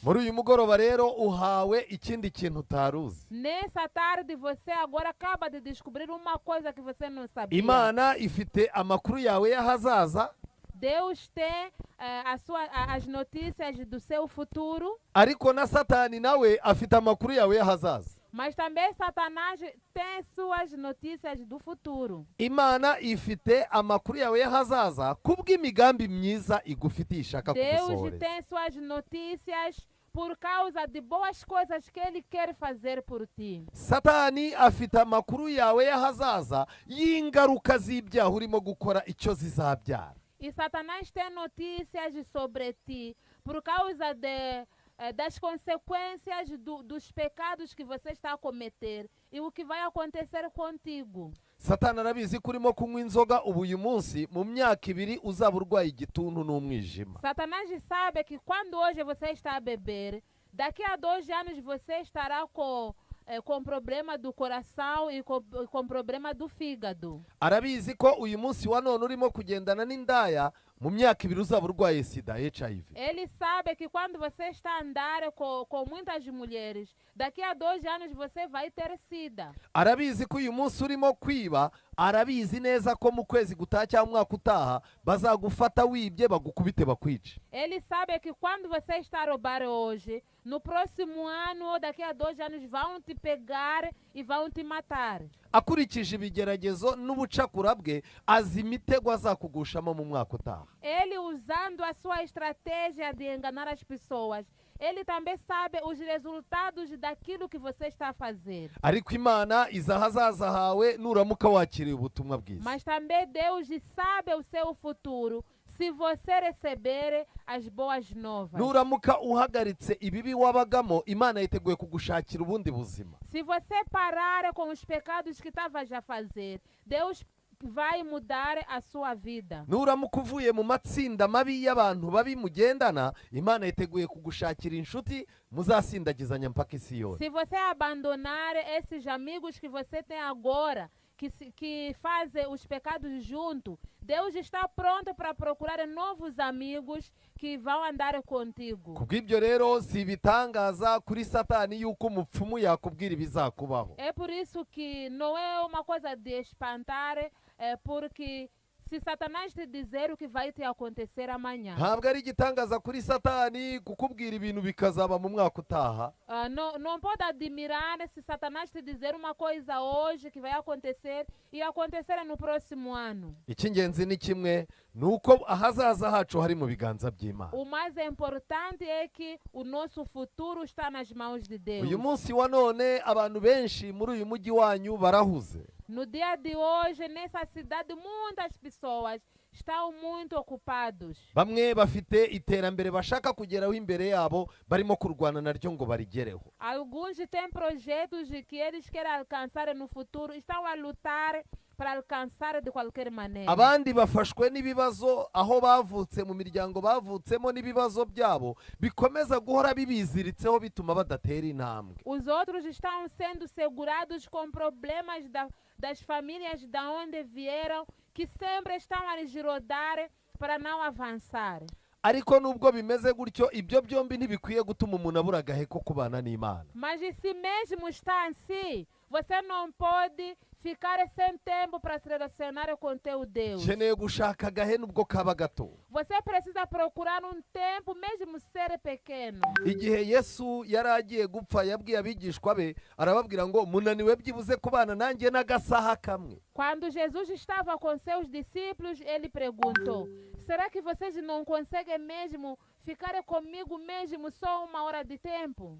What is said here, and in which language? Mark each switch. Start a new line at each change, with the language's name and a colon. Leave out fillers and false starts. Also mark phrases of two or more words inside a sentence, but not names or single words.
Kinyarwanda: Muri uyu mugoroba rero uhawe ikindi kintu utaruzi.
Portuguese: Nessa tarde você agora acaba de descobrir uma coisa que você não sabia.
Kinyarwanda: Imana ifite amakuru yawe y'ahazaza,
Portuguese: Deus tem as notícias do seu futuro,
Kinyarwanda: ariko na Satani nawe afite amakuru yawe y'ahazaza.
Portuguese: mas também Satanás tem suas notícias do futuro.
Kinyarwanda: Imana ifite amakuru yawe y'ahazaza kubw'imigambi myiza igufitiye ishaka Deus kugusohoreza.
Portuguese: tem suas notícias por causa de boas coisas que Ele quer fazer por ti.
Kinyarwanda: Satani afite amakuru yawe y'ahazaza y'ingaruka z'ibyaha urimo gukora icyo zizabyara.
Portuguese: E Satanás tem notícias sobre ti por causa das consequências dos pecados que você está a cometer e o que vai acontecer contigo.
Kinyarwanda: Satani arabizi ko urimo kunywa inzoga ubu uyu munsi, mu myaka 2 uzaba urwaye igituntu n'umwijima.
Portuguese: Satanás sabe que quando hoje você está a beber, daqui a 2 anos você estará com problema do coração e com problema do fígado.
Kinyarwanda: Arabizi ko uyu munsi wa none urimo kugendana n'indaya, mu myaka 2 uzaba urwaye sida, HIV.
Portuguese: Ele sabe que quando você está a andar com muitas mulheres, daqui a 2 anos você vai ter sida.
Kinyarwanda: Arabizi ko uyu munsi urimo kwiba, arabizi neza ko mu kwezi gutaha cyangwa umwaka utaha bazagufata wibye bagukubite bakwice.
Portuguese: Ele sabe que quando você está a roubar hoje, no próximo ano ou daqui a 2 anos vão te pegar e vão te matar.
Kinyarwanda: Akurikije ibigeragezo n'ubucakura bwe, azi imitego azakugushamo mu mwaka utaha.
Portuguese: ele usando a sua estratégia de enganar as pessoas, ele também sabe os resultados daquilo que você está a fazer.
Kinyarwanda: ariko imana izi ahazaza hawe nuramuka wakiriye ubutumwa bwiza.
Portuguese: Mas também Deus sabe o seu futuro se você receber as boas novas.
Kinyarwanda: Nuramuka uhagaritse ibibi wabagamo, Imana yiteguye kugushakira ubundi buzima.
Portuguese: Se você parar com os pecados que estava já a fazer, Deus vai mudar a sua vida.
Kinyarwanda: Nuramuka uvuye mu matsinda mabi y'abantu babi mugendana, Imana yiteguye kugushakira inshuti muzasindagizanya mpaka isi yose.
Portuguese: Se você abandonar esses amigos que você tem agora, que fazem os pecados junto, Deus está pronto para procurar novos amigos que vão andar contigo.
Kinyarwanda: Kubw'ibyo rero si ibitangaza kuri Satani yuko umupfumu yakubwira ibizakubaho.
Portuguese: É por isso que não é uma coisa de espantar, porque se Satanás te dizer o que vai te acontecer amanhã,
Kinyarwanda: Ntabwo ari igitangaza kuri Satani kukubwira ibintu bikazaba mu mwaka utaha.
Portuguese: não pode admirar se Satanás te dizer uma coisa hoje que vai acontecer e acontecer no próximo ano.
Kinyarwanda: Icy'ingenzi ni kimwe, nuko ahazaza hacu hari mu biganza by'Imana.
Portuguese: O mais importante é que o nosso futuro está nas mãos de Deus.
Kinyarwanda: Uyu munsi wa none abantu benshi muri uyu mujyi wanyu barahuze.
Portuguese: No dia de hoje, nessa cidade, muitas pessoas estão muito ocupados.
Kinyarwanda: Bamwe bafite iterambere bashaka kugeraho imbere yabo, barimo kurwana naryo ngo barigereho.
Portuguese: Alguns têm projetos que eles querem alcançar no futuro, estão a lutar para alcançar de qualquer maneira.
Kinyarwanda: Abandi bafashwe n'ibibazo aho bavutse mu miryango bavutsemo, n'ibibazo byabo bikomeza guhora bibiziritseho bituma badatera intambwe.
Portuguese: Os outros estão sendo segurados com problemas das famílias da onde vieram, que sempre estão a lhes rodar para não avançar.
Kinyarwanda: Ariko nubwo bimeze gutyo, ibyo byombi ntibikwiye gutuma umuntu abura agahe ko kubana n'Imana.
Portuguese: Mas se mesmo está assim, você não pode ficar sem tempo para se relacionar com teu Deus.
Kinyarwanda: Ukeneye gushaka agahe nubwo kaba gato.
Portuguese: Você precisa procurar tempo, mesmo ser pequeno.
Kinyarwanda: Igihe Yesu yari agiye gupfa, yabwiye abigishwa be, arababwira ngo munaniwe byibuze kubana nanjye n'agasaha kamwe.
Portuguese: Quando Jesus estava com seus discípulos, ele perguntou: será que vocês não conseguem mesmo ficar comigo mesmo só 1 hora de tempo?